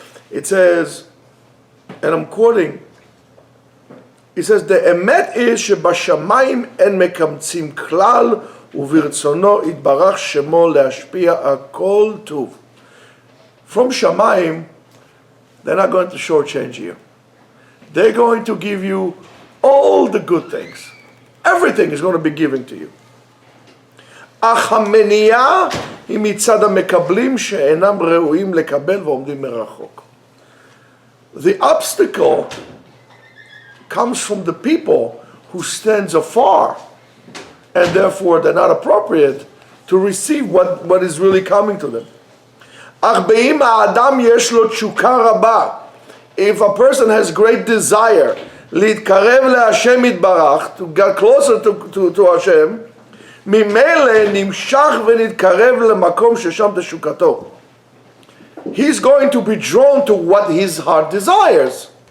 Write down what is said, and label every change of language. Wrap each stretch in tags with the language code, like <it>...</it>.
<en>It says, and I'm quoting, he says, the emet is</en> <he>שבשמיים אין מקמצים כלל וברצונו יתברך שמו להשפיע הכל טוב.</he> <en>From Shamayim, they're not going to shortchange you. They're going to give you all the good things. Everything is going to be given to you.</en> <he>אך המניעה היא מצד המקבלים שאינם ראויים לקבל ועומדים מרחוק.</he> <en>The obstacle comes from the people who stands afar, and therefore they're not appropriate to receive what is really coming to them.</en> <he>אך באם האדם יש לו תשוקה רבה,</he> <en>if a person has great desire</en> <he>להתקרב להשם יתברך,</he> <en>to get closer to Hashem,</en> <he>ממילא נמשך ונתקרב למקום ששם תשוקתו.</he> <en>He's going to be drawn to what his heart desires.</en>